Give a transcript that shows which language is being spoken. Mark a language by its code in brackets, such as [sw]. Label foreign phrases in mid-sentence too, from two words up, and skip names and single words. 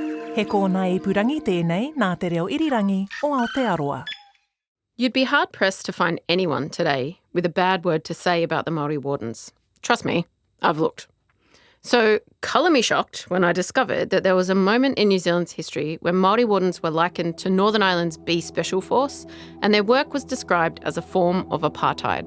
[mi] He kōna ipurangi tēnei nā te reo irirangi o Aotearoa. [en] You'd be hard-pressed to find anyone today with a bad word to say about the Māori Wardens. Trust me, I've looked. So, colour me shocked when I discovered that there was a moment in New Zealand's history when Māori Wardens were likened to Northern Ireland's B Special Force, and their work was described as a form of apartheid.